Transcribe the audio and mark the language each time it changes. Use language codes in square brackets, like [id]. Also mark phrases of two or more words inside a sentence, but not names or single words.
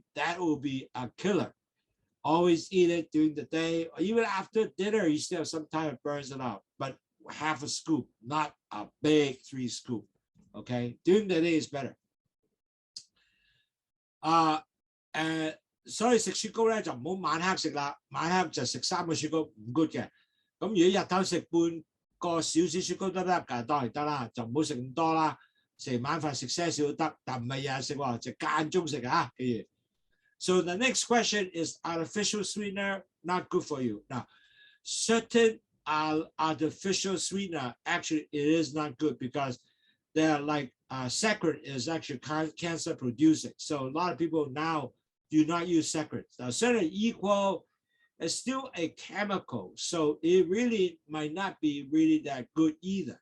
[en] That will be a killer. Always eat it during the day, or even after dinner, you still have some time it burns it out, but half a scoop, not a big 3 scoop. Okay, during the day is better. [yue] And 所以食雪糕咧就唔好晚黑食啦，晚黑就食3個雪糕唔 good 嘅。咁如果日頭食半個少少雪糕都得㗎，當然得啦，就唔好食咁多啦。食晚飯食些少都得，但唔係日日食喎，就間中食啊。 [en] 記住。So the next question is artificial sweetener not good for you. Now, certain artificial sweetener actually it is not good because they're like saccharin is actually cancer producing. So a lot of people now do not use saccharin. Now, certain equal is still a chemical, so it really might not be really that good either.